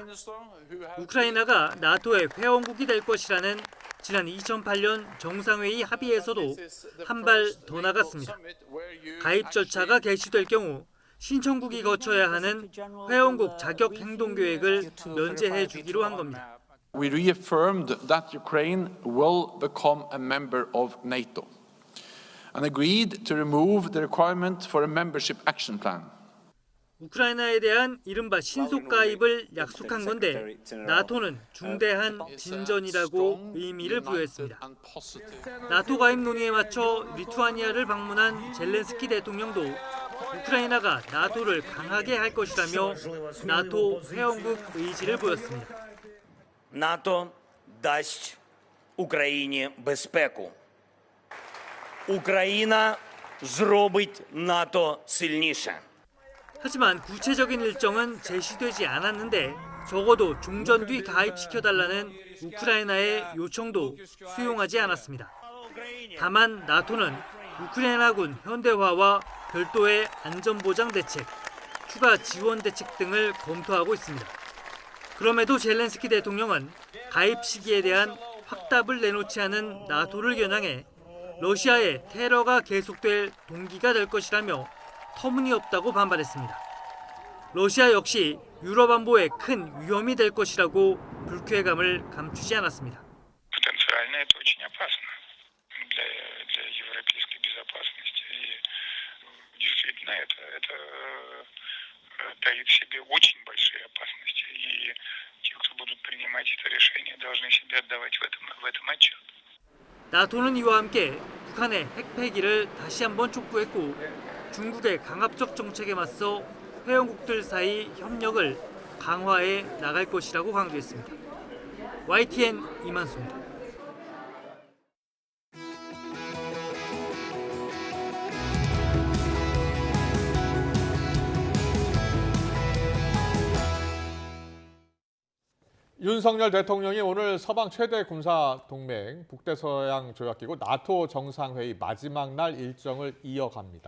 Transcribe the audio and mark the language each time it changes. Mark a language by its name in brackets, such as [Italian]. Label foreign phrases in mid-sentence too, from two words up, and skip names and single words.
[Korean] 우크라이나가 나토의 회원국이 될 것이라는 지난 2008년 정상회의 합의에서도 한 발 더 나갔습니다. 가입 절차가 개시될 경우 신청국이 거쳐야 하는 회원국 자격 행동 계획을 면제해 주기로 한 겁니다. [English] We reaffirmed that Ukraine will become a member of NATO and agreed to remove the requirement for a membership action plan. [Korean] 우크라이나에 대한 이른바 신속 가입을 약속한 건데 나토는 중대한 진전이라고 의미를 부여했습니다. 나토 가입 논의에 맞춰 리투아니아를 방문한 젤렌스키 대통령도 우크라이나가 나토를 강하게 할 것이라며 나토 회원국 의지를 보였습니다. [Ukrainian] НАТО дасть Україні безпеку. Україна зробить НАТО сильніше. [Korean] 하지만 구체적인 일정은 제시되지 않았는데 적어도 중전 뒤 가입시켜달라는 우크라이나의 요청도 수용하지 않았습니다. 다만 나토는 우크라이나군 현대화와 별도의 안전보장 대책, 추가 지원 대책 등을 검토하고 있습니다. 그럼에도 젤렌스키 대통령은 가입 시기에 대한 확답을 내놓지 않은 나토를 겨냥해 러시아의 테러가 계속될 동기가 될 것이라며 터무니없다고 반발했습니다. 러시아 역시 유럽 안보에 큰 위험이 될 것이라고 불쾌감을 감추지 않았습니다. [Russian] Потенциально это очень опасно для европейской безопасности. И действительно это таит в себе очень большие опасности. И те, кто будут принимать это решение, должны себе отдавать в этом отчет. [Korean] 나토는 이와 함께 북한의 핵 폐기를 다시 한번 촉구했고 중국의 강압적 정책에 맞서 회원국들 사이 협력을 강화해 나갈 것이라고 강조했습니다. YTN 이만수입니다. 윤석열 대통령이 오늘 서방 최대 군사 동맹 북대서양 조약기구 나토 정상회의 마지막 날 일정을 이어갑니다.